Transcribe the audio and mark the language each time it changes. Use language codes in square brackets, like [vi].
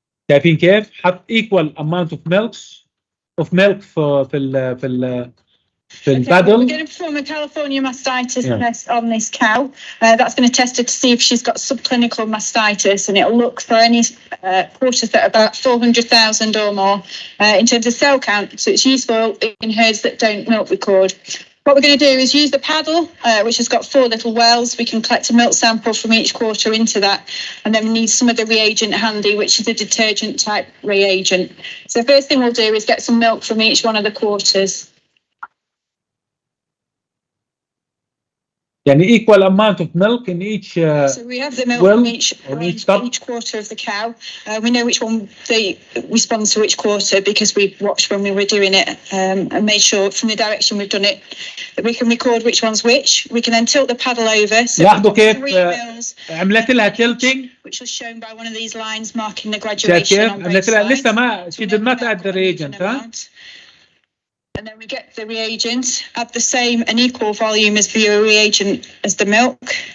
[ar] شايفين كيف؟ حط [en] equal amount of milk [ar] في البادل. [en] We're going to perform a California mastitis test on this cow. That's going to test her to see if she's got subclinical mastitis, and it'll look for any quarters that are about 400,000 or more in terms of cell count. So it's useful in herds that don't milk record. What we're going to do is use the paddle, which has got 4 little wells. We can collect a milk sample from each quarter into that, and then we need some of the reagent handy, which is a detergent type reagent. So the first thing we'll do is get some milk from each one of the quarters. [ar] يعني [en] equal amount of milk in each so we have the milk from each quarter of the cow. We know which one they respond to which quarter because we watched when we were doing it and made sure from the direction we've done it that we can record which one's which. We can then tilt the paddle over. So [ar] لاحظوا كيف عملت لها tilting, [en] which was shown by one of these lines marking the graduation on both sides. [ar] لسه ما [en] she did not add the reagent, huh? And then we get the reagent, add the same and equal volume as the reagent as the milk.